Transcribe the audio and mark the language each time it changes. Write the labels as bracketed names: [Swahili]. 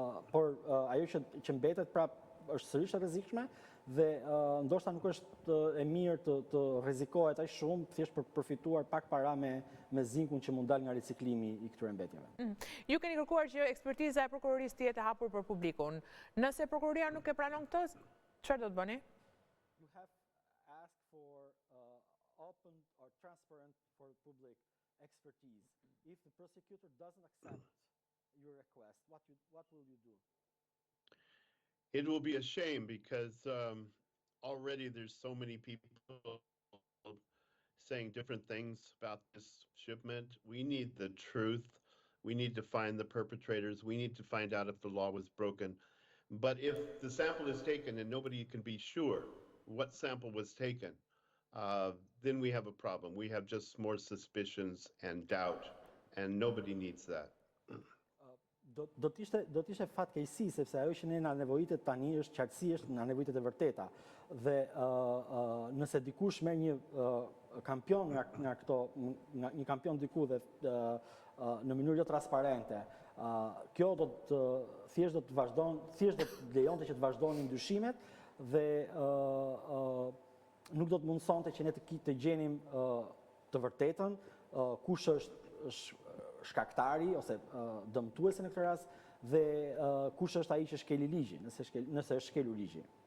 [Albanian] por ajo që mbetet prapë është sërish e rrezikshme dhe ndoshta nuk është e mirë të rrezikohet aq shumë thjesht për përfituar pak para me zinkun që mund dal nga riciklimi i këtyre mbetjeve. Ju keni kërkuar që ekspertiza e prokurorisë të jetë e hapur për publikun. Nëse prokuroria nuk e pranon këtë, çfarë do të bëni? [English] You have asked for open or transparent for public expertise. If the prosecutor doesn't accept your request, what will you do? It will be a shame because already there's so many people saying different things about this shipment. We need the truth. We need to find the perpetrators. We need to find out if the law was broken. But if the sample is taken and nobody can be sure what sample was taken, then we have a problem. We have just more suspicions and doubt, and nobody needs that. [Albanian] Do të ishte fatkeqësi sepse ajo që ne na nevojitet tani është qartësi, është na nevojitet e vërteta. Dhe nëse dikush merr një kampion nga këto, një kampion diku dhe në mënyrë jo transparente, kjo thjesht do të lejonte që të vazhdonin ndryshimet dhe nuk do të mundsonte që ne të gjenim të vërtetën, kush është shkaktari ose dëmtuesi në këtë rast dhe kush është ai që shkeli ligjin, nëse është shkelur ligji.